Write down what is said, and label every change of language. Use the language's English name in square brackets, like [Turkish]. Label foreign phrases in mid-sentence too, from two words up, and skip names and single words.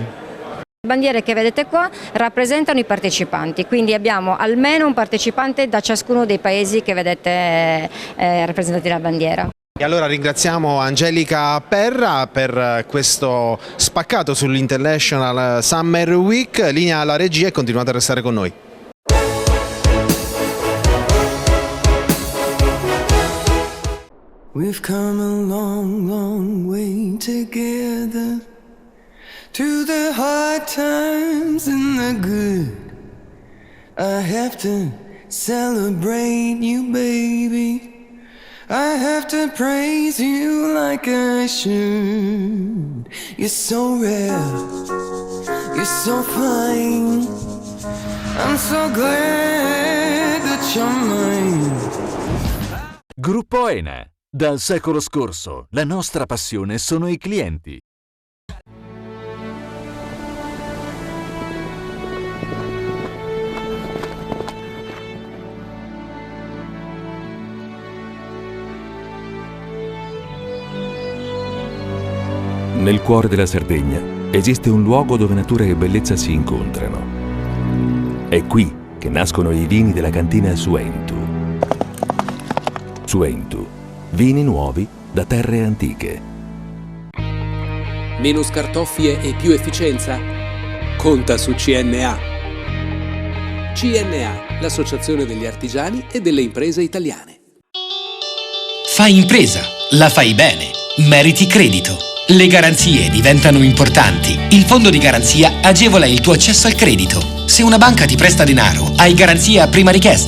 [Italian] Le bandiere che vedete qua rappresentano i partecipanti, quindi abbiamo almeno un partecipante da ciascuno dei paesi che vedete rappresentati dalla bandiera. E allora ringraziamo Angelica Perra per questo spaccato sull'International Summer Week. Linea alla regia e continuate a restare con noi. [English] We've come a long, long way together, through the hard times and the good. I have to celebrate you, baby. I have to praise you like I should. You're so rare, you're so fine. I'm so glad that you're mine. [Italian] Gruppo Ene. Dal secolo scorso, la nostra passione sono i clienti. Nel cuore della Sardegna esiste un luogo dove natura e bellezza si incontrano. È qui che nascono i vini della cantina Suentu. Suentu, vini nuovi da terre antiche. Meno scartoffie e più efficienza? Conta su CNA. CNA, l'associazione degli artigiani e delle imprese italiane. Fai impresa, la fai bene, meriti credito. Le garanzie diventano importanti. Il fondo di garanzia agevola il tuo accesso al credito. Se una banca ti presta denaro, hai garanzia a prima richiesta.